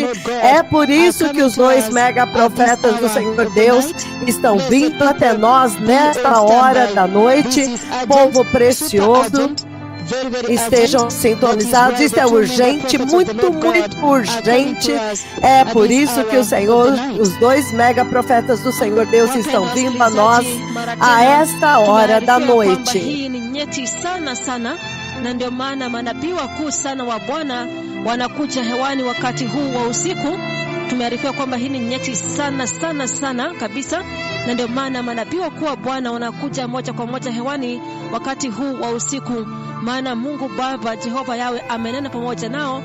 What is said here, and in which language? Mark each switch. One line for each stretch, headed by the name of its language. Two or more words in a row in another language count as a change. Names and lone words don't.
Portuguese: É por isso que os dois mega profetas do Senhor Deus estão vindo até nós nesta hora da noite, povo precioso. Estejam sintonizados, isso é urgente, muito urgente. É por isso que os dois mega profetas do Senhor Deus estão vindo a nós a esta hora da noite.
Swahili: Na ndio maana manabii wakuu sana wa Bwana wanakuja hewani wakati huu wa usiku. Tumearifiwa kwamba hii ni nyeti sana kabisa, na ndio maana manabii wakuu wa Bwana wanakuja moja kwa moja hewani wakati huu wa usiku, maana Mungu Baba Jehova Yawe amenena pamoja nao.